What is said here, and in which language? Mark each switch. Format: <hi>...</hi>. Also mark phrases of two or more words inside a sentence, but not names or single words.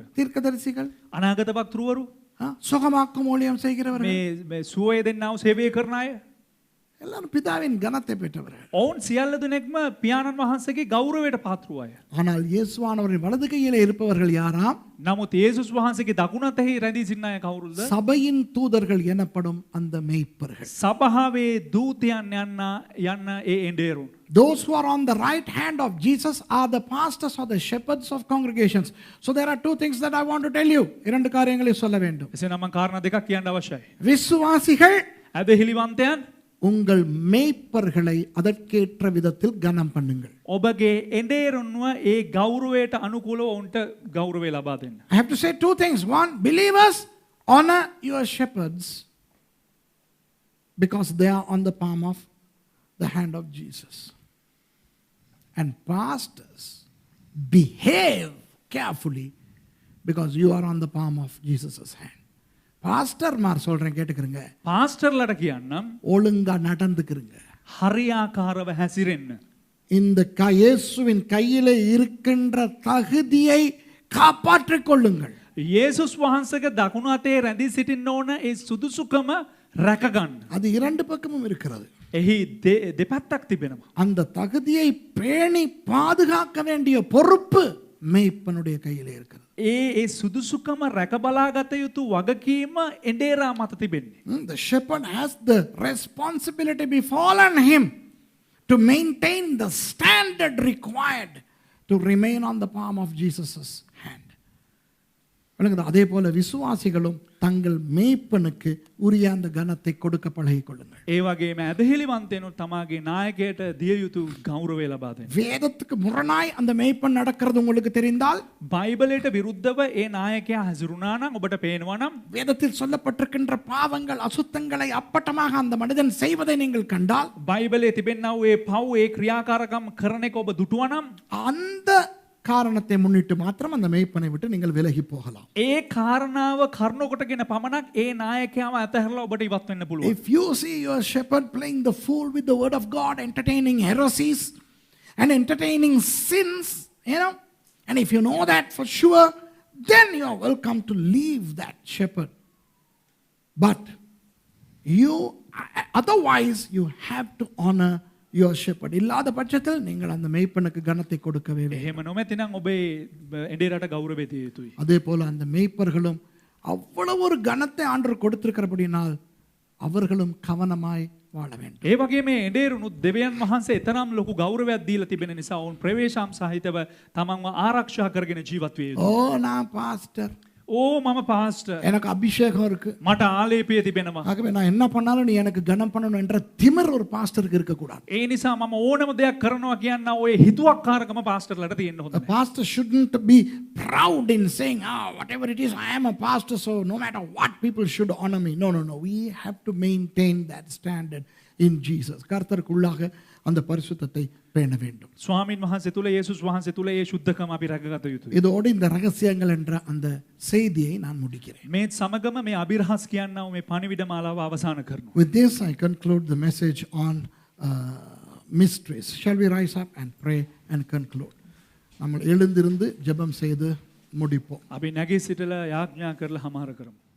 <ta>தீர்க்கதரிசிகள்,</ta> <si>අනාගත වක්තෘවරු,</si> <ta>சுகமாக்கும் ஊழியம் செய்கிறவர்கள்,</ta> <si>මේ සුවය දෙන්නව සේවය කරන අය,</si> <ta>எல்லாரும் பிதாவின் கனத்தை பெற்றவர்கள்.</ta> <si>ඔවුන් සියල්ල දෙනෙක්ම පියාණන් වහන්සේගේ ගෞරවයට පාත්‍ර අය.</si> <ta>ஆனால் இயேசுவானவரின் வலது கையிலே இருப்பவர்கள் யாராம்?</ta> <si>නමුත් යේසුස් වහන්සේගේ දකුණතෙහි රැඳී සිටින අය කවුරුද?</si> <ta>சபையின் தூதர்கள் எனப்படும் அந்த மேய்ப்பர்கள்.</ta> <si>සභාවේ දූතයන් යන්න ඒ එඬේරුන්.</si> <en>Those who are on the right hand of Jesus are the pastors or the shepherds of congregations. So there are two things that I want to tell you.</en> <ta>இரண்டு காரியங்களை சொல்ல வேண்டும்.</ta> <si>එසේනම් මම කාරණා දෙකක් කියන්න අවශ්‍යයි.</si> <ta>விசுவாசிகள்</ta> <si>ඇදහිලිවන්තයන්</si> <ta>உங்கள் மேய்ப்பர்களை அதற்கேற்ற விதத்தில் கனம் பண்ணுங்கள்.</ta> <si>ඔබගේ එඬේරුන්ව ඒ ගෞරවයට අනුකූලව ඔවුන්ට ගෞරවය ලබා දෙන්න.</si> <en>I have to say two things. One, believers honor your shepherds because they are on the palm of the hand of Jesus. And pastors, behave carefully because you are on the palm of Jesus' hand.</en> <ta>பாஸ்டர் மார் சொல்றேன் கேட்டுக்கிறங்க.</ta> <si>පාස්ටර්ලට කියන්නම්</si> <ta>ஒழுங்கா நடந்துக்கிறங்க.</ta> <si>හරියාකාරව හැසිරෙන්න.</si> <ta>இந்த இயேசுவின் கையிலே இருக்கின்ற தகுதியை காப்பாற்றிக் கொள்ளுங்கள்.</ta> <si>යේසුස් වහන්සේගේ දකුණු අතේ රැඳී සිටින්න ඕන ඒ සුදුසුකම රැකගන්න.</si> <ta>அது இரண்டு பக்கமும் இருக்கிறது.</ta> <si>එහි දෙපැත්තක් තිබෙනවා.</si> <ta>அந்த தகுதியை பேணி பாதுகாக்க வேண்டிய பொறுப்பு மேய்ப்பனுடைய கையிலே இருக்கிறது.</ta> <si>ඒ සුදුසුකම රැක බලාගත යුතු වගකීම එඬේරා මත තිබෙන්නේ.</si> <en>The shepherd has the responsibility befallen him to maintain the standard required to remain on the palm of Jesus' hand.</en> <ta>அதே போல விசுவாசிகளும் தங்கள் மேய்ப்பனுக்கு உரிய அந்த கனத்தை கொடுக்க பழகிக் கொள்ளுங்கள்.</ta> <si>ඒ වගේම ඇදහිලිවන්තයනොත් තමාගේ නායකයට දිය යුතු ගෞරවය ලබා දෙන්න.</si> <ta>வேதத்துக்கு முரணாய் அந்த மேய்ப்பன் நடக்கிறது உங்களுக்கு தெரிந்தால்,</ta> <si>බයිබලයට විරුද්ධව ඒ නායකයා හැසිරුණා නම් ඔබට පේනවා නම්</si> <ta>வேதத்தில் சொல்லப்பட்டிருக்கின்ற பாவங்கள் அசுத்தங்களை அப்பட்டமாக அந்த மனிதன் செய்வதை நீங்கள் கண்டால்,</ta> <si>බයිබලයේ තිබෙනා වූ ඒ පව් ඒ ක්‍රියාකාරකම් කරන එක ඔබ දුටුවා නම්</si> <ta>அந்த காரணத்தை முன்னிட்டு மாத்திரம் அந்த மேய்ப்பனை விட்டு நீங்கள் விலகி போகலாம்.</ta> <si>ඒ කාරණාව කරුණු කොටගෙන පමණක් ඒ නායකයාව අතහැරලා ඔබට ඉවත් වෙන්න පුළුවන්.</si> <en>If you see your shepherd playing the fool with the word of God, entertaining heresies and entertaining sins, and if you know that for sure, then you are welcome to leave that shepherd. But otherwise you have to honor your shepherd.</en> <ta>இல்லாத பட்சத்தில் நீங்கள் அந்த மேய்ப்பனுக்கு கனத்தை கொடுக்கவே வேண்டும்.</ta> <si>එහෙම නොමැතිනම් ඔබේ එඬේරට ගෞරවය දිය යුතුයි.</si> <ta>அதே போல அந்த மேய்ப்பர்களும் அவ்வளவு ஒரு கனத்தை ஆண்டவர் கொடுத்திருக்கிறபடினால் அவர்களும் கவனமாய் வாழ வேண்டும்.</ta> <si>ඒ වගේ මේ එඬේරුනුත් දෙවියන් වහන්සේ තරම් ලොකු ගෞරවයක් දීලා තිබෙන නිසා ඔවුන් ප්‍රවේශම් සහිතව තමන්ව ආරක්ෂා කරගෙන ජීවත් විය යුතුයි.</si> <ta>ஓ நான் பாஸ்டர்,</ta> <si>ඕ මම පාස්ටර්,</si> <ta>எனக்கு அபிஷேகம் இருக்கு,</ta> <si>මට ආලේපය තිබෙනවා.</si> <ta>ஆகவே நான் என்ன பண்ணாலும் நீ எனக்கு கனம் பண்ணணும் என்ற திமிர் ஒரு பாஸ்டருக்கு இருக்கக்கூடாது.</ta> <si>ඒ නිසා මම ඕනම දෙයක් කරනවා කියන්න ඔය හිතුවක්කාරකම පාස්ටර්ලට තියෙන්න හොඳ</si> <en>The</en> <si>නැහැ.</si> <en>pastor shouldn't be proud in saying, whatever it is, I am a pastor, so no matter what, people should honor me. No. We have to maintain that standard in Jesus.</en> <ta>கர்த்தருக்குள்ளாக அந்த பரிசுத்தத்தை பேண வேண்டும்.</ta> <si>ස්වාමින් වහන්සේ තුල යේසුස් වහන්සේ තුල ඒ ශුද්ධකම අපි රැකගත යුතුයි.</si> <ta>இதோடு இந்த ரகசியங்கள் என்ற அந்த செய்தியை நான் முடிக்கிறேன்.</ta> <si>මේ සමගම මේ අභිරහස් කියනවා මේ පණිවිඩ මාලාව අවසන් කරනවා.</si> <en>With this I conclude the message on mysteries. Shall we rise up and pray and conclude?</en> <ta>நம்ம எழுந்திருந்து ஜெபம் செய்து முடிப்போம்.</ta> <si>අපි නැගී සිටලා යාඥා කරලා හමාර කරමු.</si>